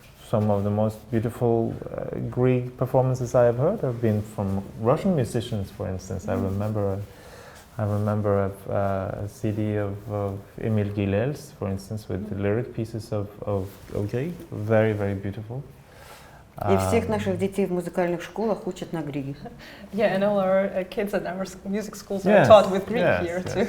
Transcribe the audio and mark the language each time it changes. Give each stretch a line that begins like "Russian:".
English: Some of the most beautiful Grieg performances I have heard have been from Russian musicians, for instance. I remember I remember a CD of Emil Gilels, for instance, with the lyric pieces of Grieg, very, very beautiful.
Russian: И всех наших детей в музыкальных школах учат на Григе.
English: Yeah, and all our kids at our music schools are taught with Grieg here too.